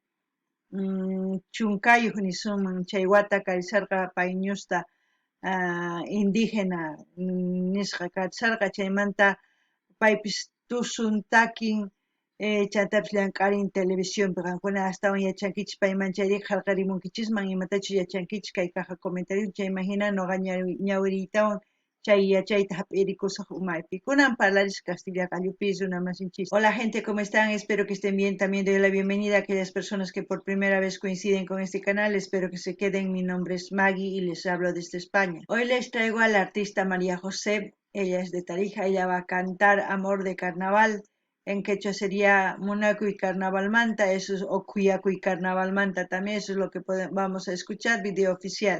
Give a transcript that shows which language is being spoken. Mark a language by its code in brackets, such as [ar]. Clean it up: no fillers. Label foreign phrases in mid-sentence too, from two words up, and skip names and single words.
[qu] chunkayuq nisunman chay wata karisarqa pay ñusta indígena nisqa karisarqa chaymanta paypis tusun takin chaytapish llank'arin televisiónpi qankuna astawan yachankichis payman chayrik qillqarimunkichisman imatachus yachankichis kay [es] caja comentario [qu] chayman hina ñuqa ñawiriytawan chay yachayta hap'irikusaq umaypi kunan parlaris castilla gallupi runa masinchis. [es] Hola gente, ¿cómo están? Espero que estén bien. También doy la bienvenida a aquellas personas que por primera vez coinciden con este canal. Espero que se queden. Mi nombre es Maggie y les hablo desde España. Hoy les traigo a la artista María José. Ella es de Tarija. Ella va a cantar Amor de Carnaval. En quechua sería Munakuy Carnaval Manta, eso es Okuyakuy Carnaval Manta también, eso es lo que vamos a escuchar, video oficial.